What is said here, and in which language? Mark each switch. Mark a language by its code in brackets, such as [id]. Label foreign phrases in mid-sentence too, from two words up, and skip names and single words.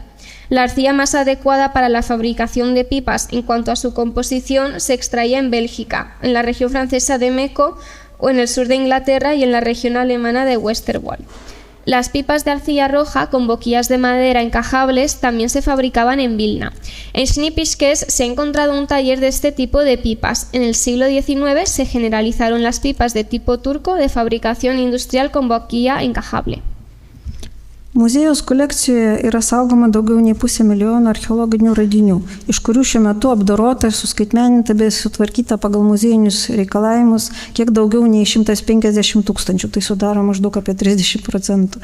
[es] La arcilla más adecuada para la fabricación de pipas en cuanto a su composición se extraía en Bélgica, en la región francesa de Meco o en el sur de Inglaterra y en la región alemana de Westerwald. Las pipas de arcilla roja con boquillas de madera encajables también se fabricaban en Vilna. En Šnipiškes se ha encontrado un taller de este tipo de pipas. En el siglo XIX se generalizaron las pipas de tipo turco de fabricación industrial con boquilla encajable. [lt] Muziejaus kolekcijoje yra saugoma daugiau nei 500 000 archeologinių radinių, iš kurių šiuo metu apdorota ir suskaitmeninta bei sutvarkyta pagal muziejinius reikalavimus kiek daugiau nei 150 000, tai sudaro maždaug apie 30%.